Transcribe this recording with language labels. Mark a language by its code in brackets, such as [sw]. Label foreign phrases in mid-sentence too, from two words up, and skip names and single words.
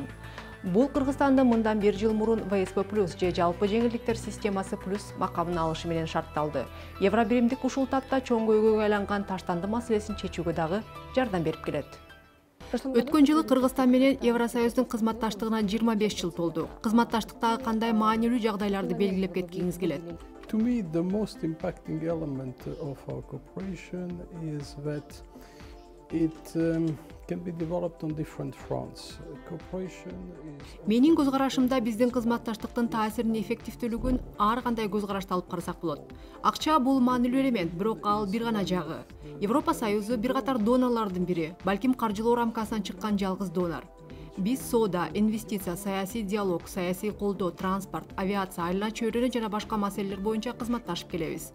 [ky] Бул Кыргызстандын мындан 1 жыл мурун ВСП+ же жалпы жеңилдиктер системасы плюс макамын алышы менен шартталды. Евро биримдик ушул тапта чоң көйгөйгө айланган таштанды маселесин чечүүгө дагы жардам берип келет. Өткөн жылы Кыргызстан менен Евросоюздун кызматташтыгына 25 жыл толду. Кызматташтыктагы кандай маанилүү жагдайларды белгилеп кеткиңиз келет? [en] To me, the most impacting element of our cooperation is that it can be developed on different fronts. Cooperation is... [ky] Менин көз карашымда биздин кызматташтыктын таасирин эффективдүүлүгүн ар кандай көз карашта алып карасак болот. Акча бул маанилүү элемент, бирок ал бир гана жагы. Европа Союзу бир катар донорлордун бири, балким каржылоо рамкасынан чыккан жалгыз донор. Биз соода, инвестиция, саясий диалог, саясий колдоо, транспорт, авиация, айлана чөйрөнү жана башка маселелер боюнча кызматташып келебиз.